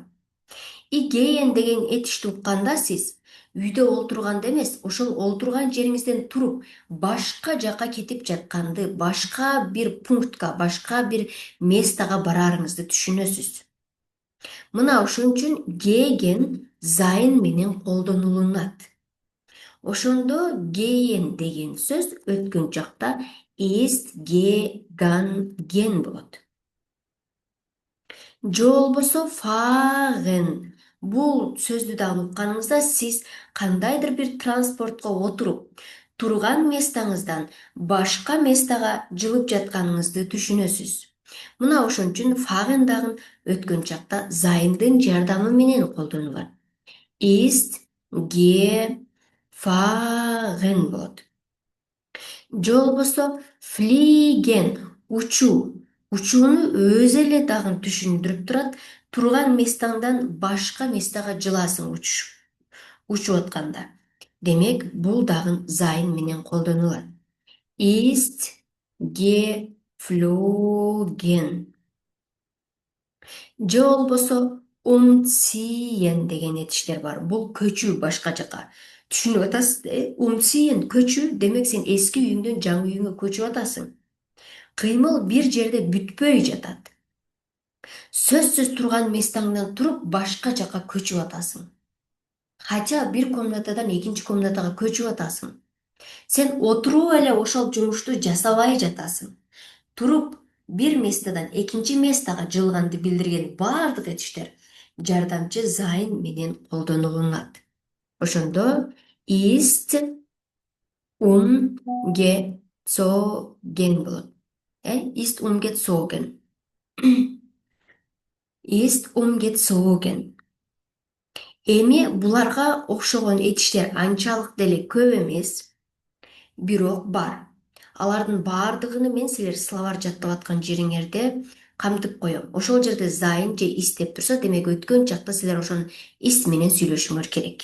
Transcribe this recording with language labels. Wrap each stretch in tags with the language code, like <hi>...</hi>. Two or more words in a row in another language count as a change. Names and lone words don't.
<ky>Gehen деген этишти укканда сиз үйдө олтурганда эмес, ошол олтурган жериңизден туруп, башка жака кетип жатканды, башка бир пунктка, башка бир местага барарыңызды түшүнөсүз. Мына ошон үчүн</ky> <de>gehen sein</de> <ky>менен колдонулат. Ошондо gehen деген сөз өткөн чакта</ky> <de>ist gegangen</de> <ky>болот. Же болбосо fahren. Бул сөздү да укканыңызда сиз кандайдыр бир транспортко отуруп, турган местаңыздан башка местага жылып жатканыңызды түшүнөсүз. Мына ошон үчүн фагын дагы өткөн чакта зайындын жардамы менен колдонулат.</ky> <de>Ist gefahren болот.</de> <ky>Же болбосо fliegen учуу. Учууну өзү эле дагы түшүндүрүп турат. Турган местаңдан башка местага жыласың учуп атканда. Демек, бул дагы зайн менен колдонулат.</ky> <de>Ist geflogen.</de> <ky>Же болбосо umziehen деген этиштер бар. Бул көчүү башка жака. Түшүнүп атасыз, umziehen көчүү, демек сен эски үйүңдөн жаңы үйүңө көчүп атасың. Кыймыл бир жерде бүтпөй жатат. Сөзсүз турган местаңдан туруп башка жака көчүп атасың. Хотя бир комнатадан экинчи комнатага көчүп атасың. Сен отуруп эле ошол жумушту жасабай жатасың. Туруп бир местадан экинчи местага жылганды билдирген баардык этиштер жардамчы зайн менен колдонулат. Ошондо</ky> <de>ist umgezogen</de> <ky>болот.</ky> <de>Ist umgezogen. Ist umgezogen.</de> <ky>Эми буларга окшогон этиштер анчалык деле көп эмес, бирок бар. Алардын баардыгын мен силер словарь жаттап аткан жериңерде камтып коем. Ошол жерде зайн же is деп турса, демек өткөн чакта силер ошонун is менен сүйлөшүңөр керек.</ky>